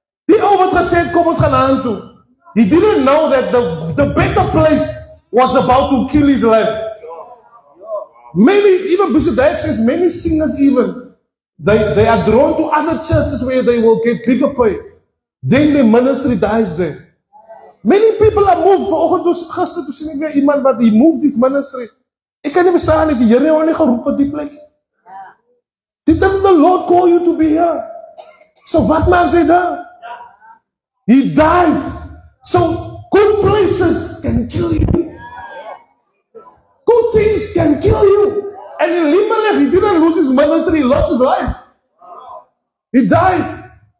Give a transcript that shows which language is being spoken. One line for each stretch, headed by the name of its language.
Afrikaans: Die ou wat gesê kom ons gaan aan toe.
English: He didn't know that the better place was about to kill his life. Many, even Bishop Dad says, many singers even, they are drawn to other churches where they will get bigger pay. Then the ministry dies there. Many people are moved.
Afrikaans: Vanoggend dus gister toe sien ek weer iemand wat
English: he moved this ministry.
Afrikaans: Ek kan nie verstaan nie, die Here het hom nie geroep vir die plek.
English: Didn't the Lord call you to be here? So what man say
Afrikaans: daar?
English: He died. So good places can kill you. Good things can kill you. And Elimelech, he didn't lose his ministry, he lost his life. He died.